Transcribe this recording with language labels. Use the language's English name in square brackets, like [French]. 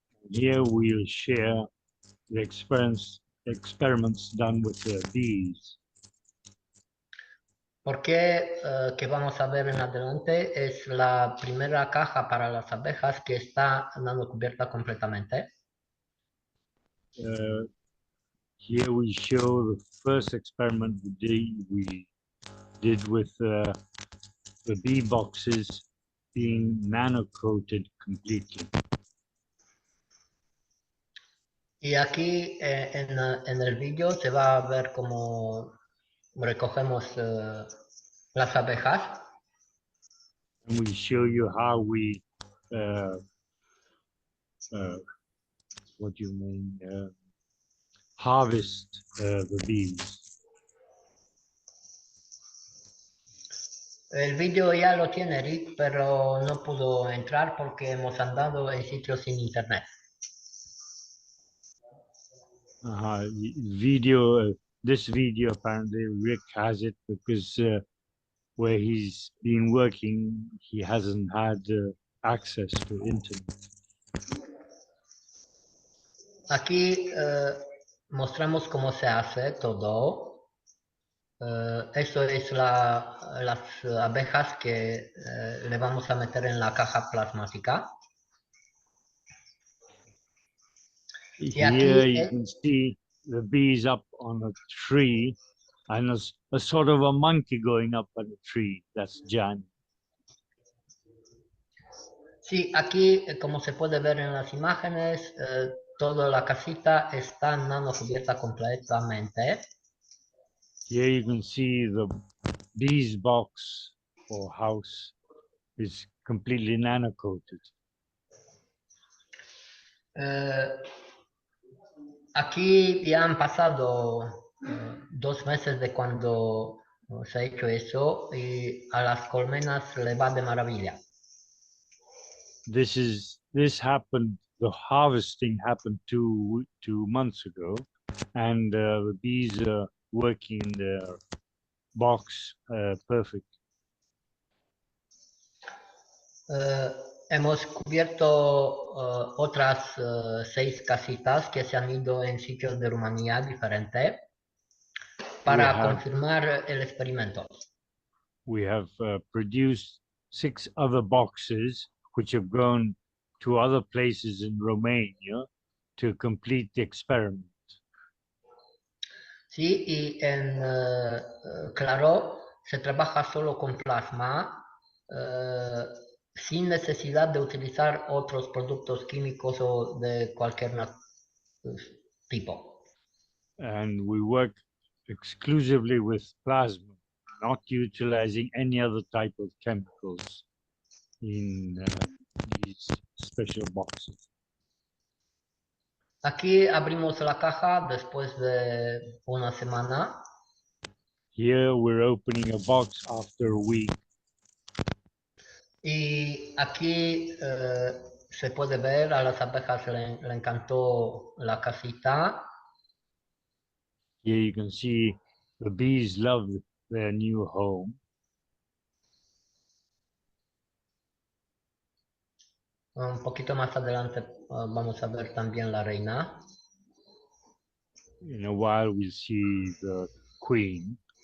[English] Here we'll share the experiments done with the bees. [Spanish] Porque que vamos a ver en adelante es la primera caja para las abejas que está nanocubierta completamente. [English] Here we show the first experiment we did with the bee boxes being nano-coated completely. [Spanish] Y aquí en el vídeo se va a ver cómo recogemos las abejas. [English] And we show you how we what you mean, harvest the bees. [Spanish] El video ya lo tiene Rick, pero no pudo entrar porque hemos andado en sitios sin internet. [English] Video, this video apparently Rick has it because where he's been working, he hasn't had access to internet. [Spanish] Aquí mostramos cómo se hace todo. Eso es las abejas que le vamos a meter en la caja plasmática. Y [English] Here [Spanish] aquí [English] you can see the bees up on a tree and a sort of a monkey going up on a tree. That's Jan. [Spanish] sí, aquí como se puede ver en las imágenes, toda la casita está nano cubierta completamente. [English] Here you can see the bees box or house is completely nano coated. [Spanish] Aquí ya han pasado 2 meses de cuando se ha hecho eso y a las colmenas le va de maravilla. [English] This happened. The harvesting happened two months ago, and the bees are working in their box perfect. [Spanish] Hemos cubierto otras 6 casitas que se han ido en sitios de Rumanía diferentes para confirmar el experimento. [English] We have produced 6 other boxes which have gone to other places in Romania to complete the experiment. [Spanish] Sí, y en Claro se trabaja solo con plasma sin necesidad de utilizar otros productos químicos o de cualquier tipo. [English] And we work exclusively with plasma, not utilizing any other type of chemicals in these special boxes. [Spanish] Aquí abrimos la caja después de una semana. [English] Here we're opening a box after a week. [Spanish] Y aquí se puede ver, a las abejas le encantó la casita. [English] Here you can see the bees love their new home. [Spanish] Un poquito más adelante vamos a ver también la reina. [English] In a while we'll see the queen.